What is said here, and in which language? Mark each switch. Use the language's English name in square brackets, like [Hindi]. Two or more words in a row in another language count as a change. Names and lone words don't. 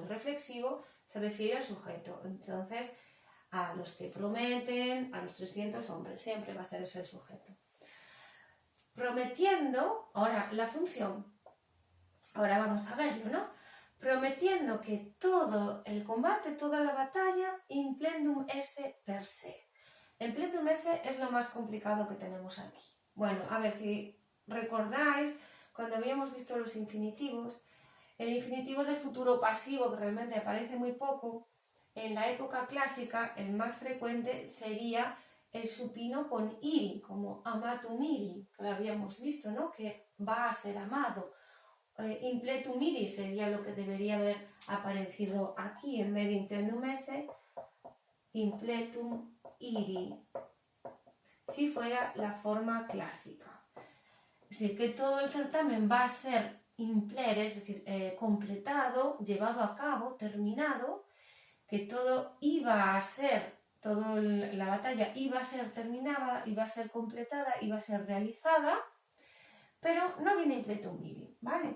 [Spanish] El reflexivo se refiere al sujeto. Entonces, a los que prometen, a los 300 hombres, siempre va a ser ese el sujeto. Prometiendo, ahora la función, ahora vamos a verlo, ¿no? Prometiendo que todo el combate, toda la batalla, [Latin] implendum esse per se. [Spanish] El [Latin] plenum esse [Spanish] es lo más complicado que tenemos aquí. Bueno, a ver si recordáis, cuando habíamos visto los infinitivos, el infinitivo del futuro pasivo, que realmente aparece muy poco, en la época clásica el más frecuente sería el supino con iri, como [Latin] amatum iri, [Spanish] que lo habíamos visto, ¿no? Que va a ser amado. [Latin] Impletum iri [Spanish] sería lo que debería haber aparecido aquí, en vez de [Latin] implendum esse, impletum iri, [Spanish] si fuera la forma clásica. Es decir, que todo el certamen va a ser impler, es decir, completado, llevado a cabo, terminado, que todo iba a ser, toda la batalla iba a ser terminada, iba a ser completada, iba a ser realizada, pero no viene [Latin] impletum iri, [Spanish] ¿vale?